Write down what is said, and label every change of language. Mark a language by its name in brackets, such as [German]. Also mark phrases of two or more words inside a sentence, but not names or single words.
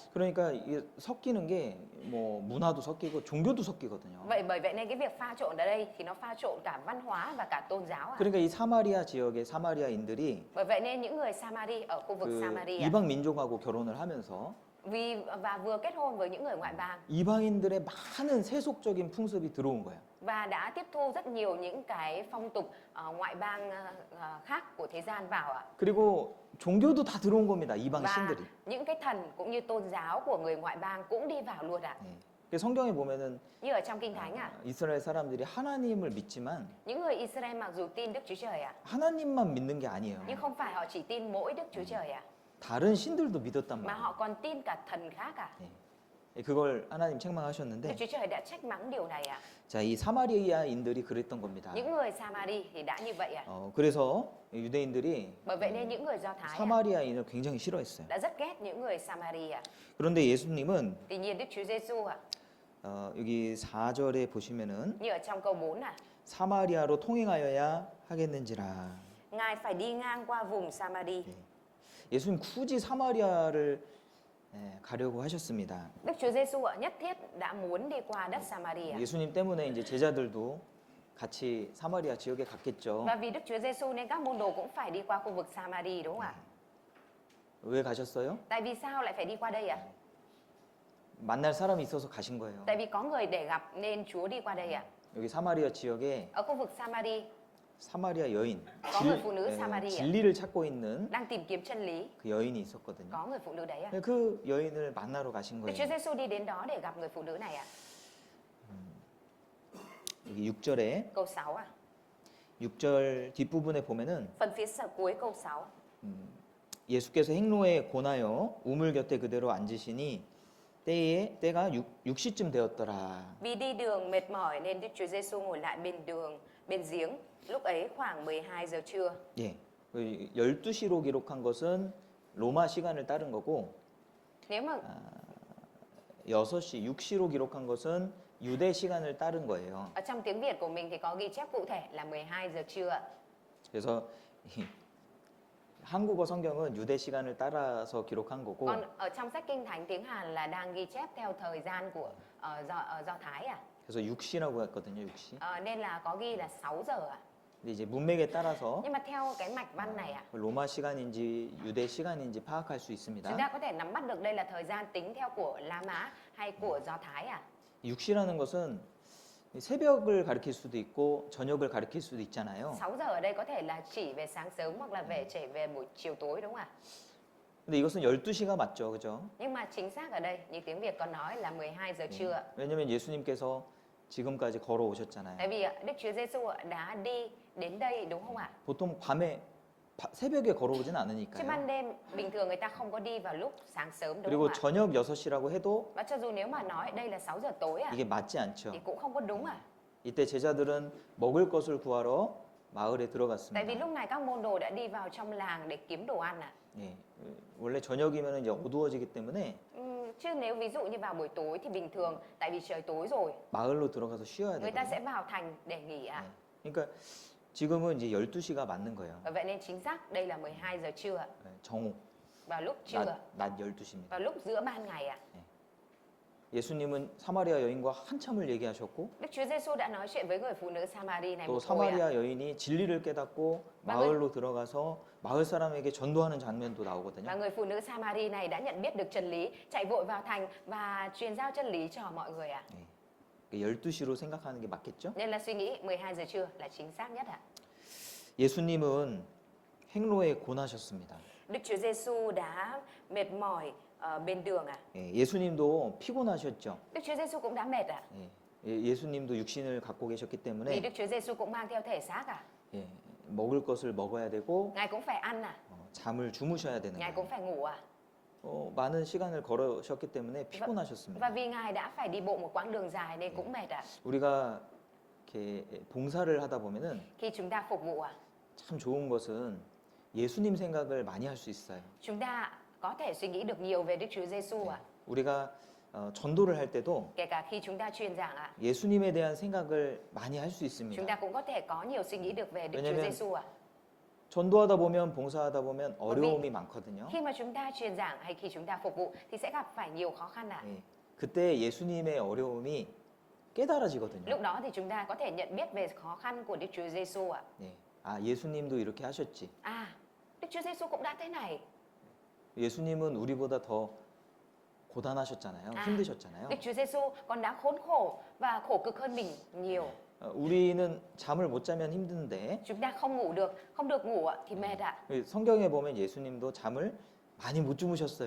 [Korean] 그러니까 이게 섞이는 게 뭐 문화도 섞이고 종교도 섞이거든요. [Vietnamese] Bởi vậy nên cái việc pha trộn ở đây thì nó pha trộn cả văn hóa và cả tôn giáo ạ. [Korean] 그러니까 이 사마리아 지역의 사마리아인들이 [Vietnamese] Bởi vậy nên những người Samari ở khu vực [Korean] 그 [Vietnamese] Samari ạ, [Korean] 이방 민족하고 결혼을 하면서 [Vietnamese] và vừa kết hôn với những người ngoại bang [Korean] 이방인들의 많은 세속적인 풍습이 들어온 거예요. [Vietnamese] và đã tiếp thu rất nhiều những cái phong tục ngoại bang khác của thế gian vào ạ. [Korean] 그리고 종교도 다 들어온 겁니다. 이방 [Vietnamese] Và [Korean] 신들이. [Vietnamese] những cái thần cũng như tôn giáo của người ngoại bang cũng đi vào luôn ạ. [Korean] 네. 성경에 보면은 [Vietnamese] Như ở trong Kinh Thánh [Korean] 이스라엘 사람들이 하나님을 믿지만 [Vietnamese] những người Israel mặc dù tin Đức Chúa Trời [Korean] 하나님만 믿는 게 아니에요. [Vietnamese] nhưng không phải họ chỉ tin mỗi Đức Chúa Trời [Korean] 다른 신들도 믿었단 [Vietnamese] mà [Korean] 말이에요. [Vietnamese] họ còn tin cả thần khác [Korean] 그걸 하나님 [Vietnamese] Đức [Korean] 책망하셨는데, [Vietnamese] Chúa Trời đã trách mắng điều này [Korean] 자, 이 사마리아인들이 그랬던 겁니다. [Vietnamese] Những người Samari thì đã như vậy [Korean] 그래서 유대인들이 [Vietnamese] Bởi vậy nên những người Do Thái [Korean] 사마리아인을 굉장히 싫어했어요. [Vietnamese] đã rất ghét những người Samari [Korean] 그런데 예수님은 [Vietnamese] Tuy nhiên Đức Chúa Giêsu [Korean] 여기 4절에 보시면은 [Vietnamese] như ở trong câu 4 [Korean] 사마리아로 통행하여야 하겠는지라. [Vietnamese] Ngài phải đi ngang qua vùng Samari. [Korean] 예수님 굳이 사마리아를 가려고 하셨습니다. [Vietnamese] Đức Chúa Giêsu nhất thiết đã muốn đi qua đất Samari [Korean] 예수님 때문에 이제 제자들도 같이 사마리아 지역에 갔겠죠. [Vietnamese] Và vì Đức Chúa Giêsu nên các môn đồ cũng phải đi qua khu vực Samari đúng không ạ? [Korean] 왜 가셨어요? [Vietnamese] Tại vì sao lại phải đi qua đây [Korean] 만날 사람이 있어서 가신 거예요. [Vietnamese] Tại vì có người để gặp nên Chúa đi qua đây [Korean] 여기 사마리아 지역에 [Vietnamese] Ở khu vực Samari [Korean] 사마리아 여인, [Vietnamese] có người phụ nữ Samari [Korean] 진리를 찾고 있는 [Vietnamese] đang tìm kiếm chân lý. [Korean] 그 여인이 있었거든요. [Vietnamese] Có người phụ nữ đấy [Korean] 그 여인을 만나러 가신 [Vietnamese] Đức Chúa [Korean] 거예요. [Vietnamese] Giêsu đi đến đó để gặp người phụ nữ này [Korean] 여기 6절에 [Vietnamese] Câu 6 [Korean] 6절 뒷부분에 보면은 [Vietnamese] Phần phía sau cuối câu 6 [Korean] 예수께서 행로에 고나여 우물 곁에 그대로 앉으시니 때가 6시쯤 되었더라. [Vietnamese] Vì đi đường mệt mỏi nên Đức Chúa Giêsu ngồi lại bên giếng. Lúc ấy khoảng 12 giờ trưa. [Korean] 예. 12시로 기록한 것은 로마 시간을 따른 거고 [Vietnamese] Nếu mà [Korean] 6시, 6시로 기록한 것은 유대 시간을 따른 거예요. [Vietnamese] ở trong tiếng Việt của mình thì có ghi chép cụ thể là 12 giờ trưa. [Korean] 그래서 한국어 성경은 유대 시간을 따라서 기록한 거고 [Vietnamese] Còn ở trong sách Kinh Thánh tiếng Hàn là đang ghi chép theo thời gian của Do Thái [Korean] 그래서 6시라고 했거든요. 6시. [Vietnamese] Nên là có ghi là 6 giờ [Korean] 근데 이제 문맥에 따라서 [Vietnamese] Nhưng mà theo cái mạch văn này [Korean] 로마 시간인지 유대 시간인지 파악할 수 있습니다. [Vietnamese] chúng ta có thể nắm bắt được đây là thời gian tính theo của La Mã hay của Do Thái [Korean] 6시라는 것은 새벽을 가리킬 수도 있고 저녁을 가리킬 수도 있잖아요. [Vietnamese] 6 giờ ở đây có thể là chỉ về sáng sớm hoặc là chỉ về buổi chiều tối đúng không ạ? [Korean] 근데 이것은 12시가 맞죠. 그죠? [Vietnamese] Nhưng mà chính xác ở đây như tiếng Việt có nói là 12 giờ trưa. [Korean] 왜냐면 예수님께서 지금까지 걸어오셨잖아요. [Vietnamese] Tại vì Đức Chúa Giêsu đã đi đến đây đúng không ạ? [Korean] 보통 새벽에 걸어오진 [Vietnamese] Chứ [Korean] 않으니까요. [Vietnamese] ban đêm bình thường người ta không có đi vào lúc sáng sớm đúng [Korean] 그리고 [Vietnamese] không ạ? [Korean] 저녁 6시라고 해도 [Vietnamese] Và cho dù nếu mà nói đây là 6 giờ tối [Korean] 이게 맞지 않죠. [Vietnamese] thì cũng không có đúng [Korean] 이때 제자들은 먹을 것을 구하러 마을에 [Vietnamese] Tại vì [Korean] 들어갔습니다. [Vietnamese] lúc này các môn đồ đã đi vào trong làng để kiếm đồ ăn [Korean] 예, 원래 저녁이면 이제 어두워지기 때문에 [Vietnamese] Chứ nếu ví dụ như vào buổi tối thì bình thường tại vì trời tối rồi [Korean] 마을로 들어가서 쉬어야 [Vietnamese] người ta [Korean] 되거든요. [Vietnamese] sẽ vào thành để nghỉ [Korean] 그러니까 지금은 이제 12시가 맞는 거예요. [Vietnamese] Và vậy nên chính xác đây là 12 giờ trưa [Korean] 정오, [Vietnamese] vào lúc trưa [Korean] 낮 12시입니다. [Vietnamese] vào lúc giữa ban ngày [Korean] 예수님은 사마리아 여인과 한참을 얘기하셨고 [Vietnamese] Đức Chúa Giêsu đã nói chuyện với người phụ nữ Samari này [Korean] 또 [Vietnamese] một hồi [Korean] 사마리아 여인이 진리를 깨닫고 마을로 들어가서 마을 사람에게 전도하는 장면도 [Vietnamese] Và [Korean] 나오거든요. [Vietnamese] người phụ nữ Samari này đã nhận biết được chân lý, chạy vội vào thành và truyền giao chân lý cho mọi người [Korean] 12시로 생각하는 게 맞겠죠? [Vietnamese] Nên là suy nghĩ 12 giờ trưa là chính xác nhất [Korean] 예수님은 행로에 고나셨습니다. [Vietnamese] Đức Chúa Giêsu đã mệt mỏi bên đường [Korean] 예수님도 피곤하셨죠. [Vietnamese] Đức Chúa Giêsu cũng đã mệt [Korean] 예수님도 육신을 갖고 계셨기 [Vietnamese] Vì [Korean] 때문에 [Vietnamese] Đức Chúa Giêsu cũng mang theo thể xác [Korean] 먹을 것을 먹어야 되고 [Vietnamese] Ngài cũng phải ăn [Korean] 잠을 주무셔야 되는 [Vietnamese] Ngài [Korean] 거예요. [Vietnamese] cũng phải ngủ [Korean] 많은 시간을 걸으셨기 때문에 피곤하셨습니다. [Vietnamese] Và vì Ngài đã phải đi bộ một quãng đường dài nên cũng mệt [Korean] 우리가 이렇게 봉사를 하다 보면은 [Vietnamese] Khi chúng ta phục vụ [Korean] 참 좋은 것은 예수님 생각을 많이 할 수 있어요. [Vietnamese] chúng ta có thể suy nghĩ được nhiều về Đức Chúa Giêsu [Korean] 우리가 전도를 할 때도 [Vietnamese] Kể cả khi chúng ta truyền giảng [Korean] 예수님에 대한 생각을 많이 할 수 [Vietnamese] chúng [Korean] 있습니다. [Vietnamese] ta cũng có thể có nhiều suy nghĩ được về Đức Chúa [Korean] 왜냐면 [Vietnamese] Giêsu [Korean] 전도하다 보면 봉사하다 보면 어려움이 많거든요. [Vietnamese] Khi mà chúng ta truyền giảng hay khi chúng ta phục vụ thì sẽ gặp phải nhiều khó khăn [Korean] 그때 예수님의 어려움이 깨달아지거든요. [Vietnamese] Lúc đó thì chúng ta có thể nhận biết về khó khăn của Đức Chúa Giêsu [Korean] 아, 예수님도 이렇게 하셨지. [Vietnamese] Đức Chúa Giêsu cũng đã thế này [Korean] 예수님은 우리보다 더 고단하셨잖아요. 힘드셨잖아요. [Vietnamese] Đức Chúa Giêsu còn đã khốn khổ và khổ cực hơn mình nhiều [Korean] 우리는 잠을 못 자면 힘든데 [Vietnamese] Chúng ta không ngủ được, không được ngủ thì mệt [Korean] 성경에 보면 예수님도 잠을 많이 못 주무셨어요.